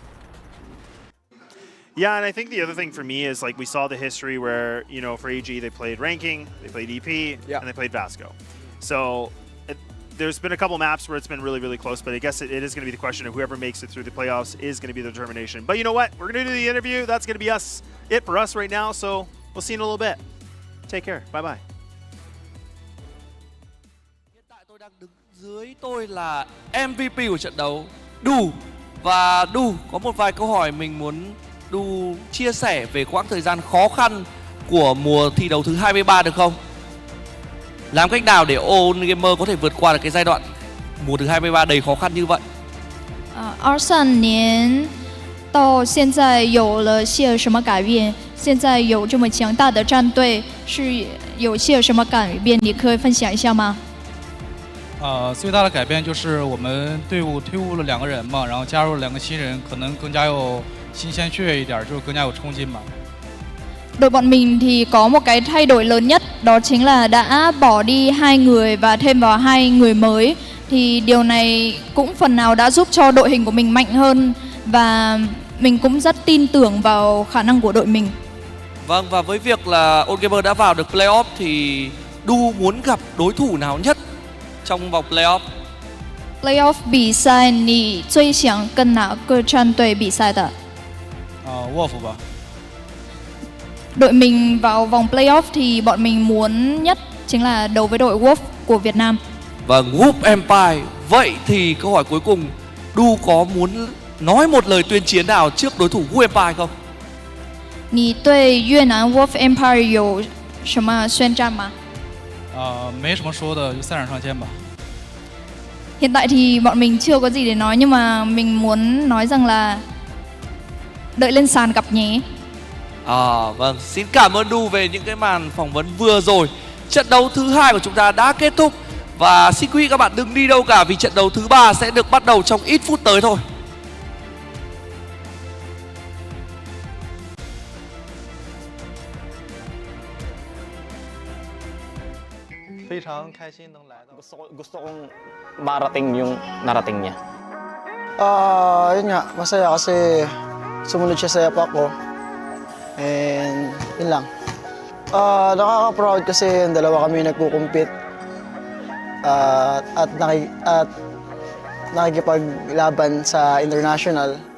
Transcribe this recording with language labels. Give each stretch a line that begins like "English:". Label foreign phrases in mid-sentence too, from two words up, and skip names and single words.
English: Yeah, and I think the other thing for me is, like, we saw the history where, you know, for AG, they played Ranking, they played EP, and they played Vasco. So there's been a couple maps where it's been really, really close, but I guess it is going to be the question of whoever makes it through the playoffs is going to be the determination. But you know what? We're going to do the interview. That's going to be it for us right now, so we'll see you in a little bit. Take care. Bye-bye.
Vietnamese: Hiện tại tôi đang đứng dưới tôi là MVP của trận đấu, Du. Và Du có một vài câu hỏi mình muốn Du chia sẻ về quãng thời gian khó khăn của mùa thi đấu thứ 23 được không? Làm cách nào để All Gamer có thể vượt qua được cái giai đoạn mùa thứ 23 đầy khó khăn như vậy?
Chinese: 23 年到现在有了些什么改变？现在有这么强大的战队，是有些什么改变？你可以分享一下吗？最大的改变就是我们队伍退伍了2个人嘛，然后加入了2个新人，可能更加有新鲜血液一点，就是更加有冲劲嘛。
Vietnamese: Đội bọn mình thì có một cái thay đổi lớn nhất, đó chính là đã bỏ đi 2 người và thêm vào 2 người mới. Thì điều này cũng phần nào đã giúp cho đội hình của mình mạnh hơn và mình cũng rất tin tưởng vào khả năng của đội mình. Vâng, và với việc là All Gamer đã vào được playoff thì Du muốn gặp đối thủ nào nhất trong vòng playoff?
Chinese: Playoff 比赛你最想跟哪个战队比赛的？Wolf 吧。
Vietnamese: Đội mình vào vòng playoff thì bọn mình muốn nhất chính là đấu với đội Wolf của Việt Nam. Vâng, Wolf Empire. Vậy thì câu hỏi cuối cùng, Du có muốn nói một lời tuyên chiến nào trước đối thủ Wolf Empire không?
Chinese: 你对越南 Wolf Empire 有什么宣战吗？没什么说的，就赛场上见吧。
Vietnamese: Hiện tại thì bọn mình chưa có gì để nói, nhưng mà mình muốn nói rằng là đợi lên sàn gặp nhé. Vâng, xin cảm ơn Du về những cái màn phỏng vấn vừa rồi. Trận đấu thứ 2 của chúng ta đã kết thúc. Và xin quý vị các bạn đừng đi đâu cả, vì trận đấu thứ 3 sẽ được bắt đầu trong ít phút tới thôi.
Chinese: 非常开心能来到。
Filipino: Gusto kong marating yung narating niya. Yun nga, masaya kasi sumunod siya sa yapak ko. And yun lang. Nakaka-proud kasi yung dalawa kami nagkukumpit at nakikipaglaban sa international.